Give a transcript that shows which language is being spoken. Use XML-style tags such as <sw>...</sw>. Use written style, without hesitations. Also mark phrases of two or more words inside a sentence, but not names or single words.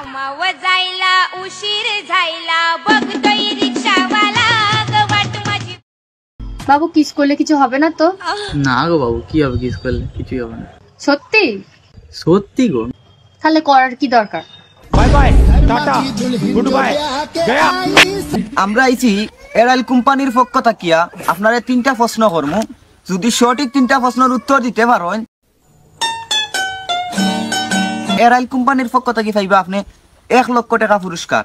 <mr>कामावर जायला उशीर झायला बघतोय रिक्षावाला वाट माझी।</mr> <bn>বাবু কিস করলে কিছু হবে না তো? না গো বাবু, কি হবে কিস করলে? কিছুই হবে না। সত্যি? সত্যি গো। তাহলে করার কি দরকার?</bn> <en>bye bye, tata, good bye, gaya.</en> <bn>আমরা আইছি এরাইল কোম্পানির পক্ষ থাকিয়া আপনারে 3টা প্রশ্ন করমু, যদি সঠিক 3টা প্রশ্নের উত্তর দিতে পারেন এরাইল কোম্পানির পক্ষ থেকে পাইবা আপনি 1 লক্ষ টাকা পুরস্কার।</bn>